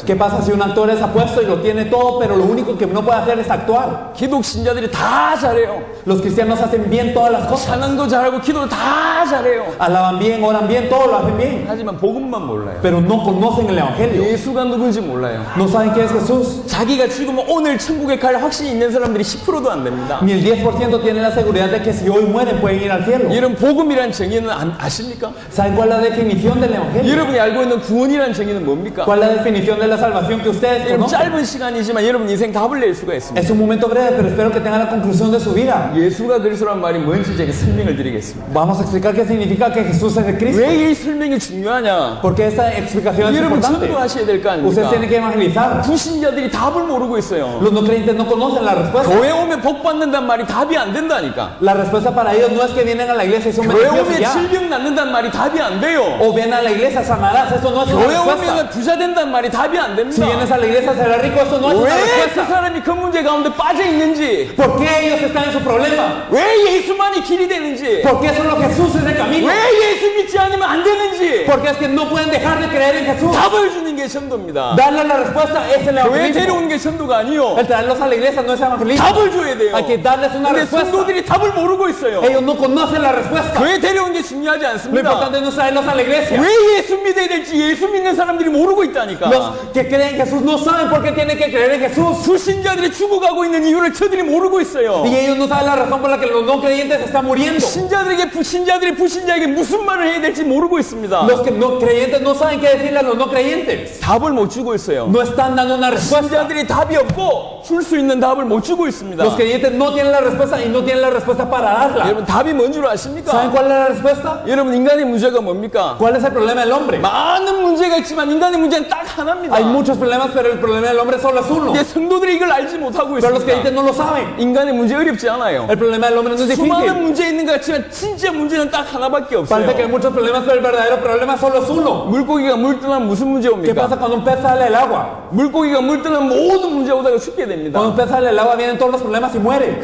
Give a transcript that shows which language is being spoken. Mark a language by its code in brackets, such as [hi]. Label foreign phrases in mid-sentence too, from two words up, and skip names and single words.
[es] ¿Qué pasa si un actor es apuesto y lo tiene todo, pero lo único que no puede hacer es actuar? [ko] 기독 신자들이 다 잘해요. [es] Los cristianos hacen bien todas las cosas. [ko] 찬양도 잘하고 기도도 다 잘해요. [es] Alaban bien, oran bien, todo lo hacen bien. [ko] 하지만 복음만 몰라요. [es] Pero no conocen el Evangelio. [ko] 예수가 누군지 몰라요. 몰라요. [es] No saben quién es Jesús. [ko] 자기가 죽으면 오늘 천국에 갈 확신이 있는 사람들이 10%도 안 됩니다. [es] Ni el 10% tienen la seguridad de que si hoy mueren pueden ir al cielo. [ko] 여러분 복음이란 정의는 아십니까? [es] ¿Saben cuál es la definición del evangelio? [ko] 여러분이 알고 있는 구원이란 정의는 뭡니까? [es] ¿Cuál es la definición de la salvación que ustedes [ko] 여러분 [es] conocen? [ko] 짧은 시간이지만 여러분 인생 답을 낼 수가 있습니다. [es] Es un momento breve, pero espero que tengan la conclusión de su vida. [ko] 예수가 그리스도란 말이 뭔지 제가 설명을 드리겠습니다. [es] Vamos a explicar qué significa que Jesús es el Cristo. [ko] 왜 이 설명이 중요하냐? [es] Porque esta explicación es [ko] 여러분 [es] importante. [ko] 전도하셔야 될 거 [es] Ustedes [ko] 아닙니까? [es] tienen que evangelizar. [ko] 불신자들이 답을 모르고 있어요. [es] Los no creyentes no conocen la respuesta. [ko] 교회 오면 복 받는단 말이 답이 안 된다니까. [es] La respuesta para ellos no es que vienen a la iglesia y son [ko] 교회 [es] beneficios y [ko] 오면 [es] ya. [ko] 질병 낫는단 말이 답이 안 돼요. [es] O ven a la iglesia, sanarás. Eso no es una [ko] 교회 [es] respuesta. [ko] 오면 부자 된단 말이 답이 안 [es] Si [ko] 됩니다. [es] vienes a la iglesia, serás rico. Eso no es una [ko] 왜 그 [es] respuesta. [ko] 사람이 그 문제 가운데 빠져 있는지, [es] ¿Por qué ellos están en su problema? [ko] 왜 예수만이 길이 되는지, [es] ¿Por qué solo Jesús es el camino? [ko] 왜 예수 믿지 않으면 안 되는지 [es] Porque es que no pueden dejar de creer en Jesús. [ko] 답을 주는 게 전도입니다. [es] Darle la respuesta es el [ko] 교회 [es] evangelismo. [ko] 데려오는 게 전도가 아니요. [es] El traerlos a la iglesia no es evangelismo. [ko] 답을 줘야 돼요. [es] Hay que darles una [ko] 근데 [es] respuesta. [ko] 성도들이 답을 모르고 있어요. [es] Ellos no conocen la respuesta. [ko] 교회 데려오는 게 중요하지 [es] Lo [ko] 않습니다. [es] importante no es traerlos a la iglesia. [ko] 왜 예수 믿어야 될지 예수 믿는 사람들이 모르고 있다니까. [es] Los que creen en Jesús no saben por qué tienen que creer en Jesús. [ko] 불신자들이 죽어가고 있는 이유를 저들이 모르고 있어요. [es] Y ellos no saben la razón por la que los no creyentes están muriendo. [ko] 신자들에게 불신자들이 불신자에게 무슨 말을 해야 될지 모르고 있습니다. [es] Los que no creyentes no saben qué decirle a los no creyentes. [ko] 답을 못 주고 있어요. [es] No están dando una respuesta. [ko] 신자들이 답이 없고 줄 수 있는 답을 못 주고 있습니다. [es] Los creyentes no tienen la respuesta y no tienen la respuesta para darla. [ko] 여러분 답이 뭔 줄 [es] ¿Saben [ko] 아십니까? [es] cuál es la respuesta? [ko] 여러분 인간의 문제가 뭡니까? [es] ¿Cuál es el problema del hombre? [ko] 많은 문제가 있지만 인간의 문제는 딱 하나입니다. [es] Hay muchos problemas, pero el problema del hombre solo es uno. [ko] 이제 성도들이 이걸 알지 못하고 [es] Pero los [ko] 있습니다. [es] creyentes no lo saben. [ko] 인간의 문제 어렵지 않아요. [es] El problema del hombre no es [ko] 수많은 [es] difícil. [ko] 문제 있는 것 같지만 진짜 문제는 딱 하나밖에 [es] Parece que hay [ko] 없어요. [es] muchos problemas, pero el verdadero problema solo es uno. [ko] 물고기가 물 떠나면 무슨 문제 [es] ¿Qué pasa [ko] 옵니까? [es] cuando un pez sale del agua? [ko] 물고기가 물 떠나면 모든 문제 오다가 죽게 됩니다. [es] Cuando un pez sale del agua vienen todos los problemas y muere.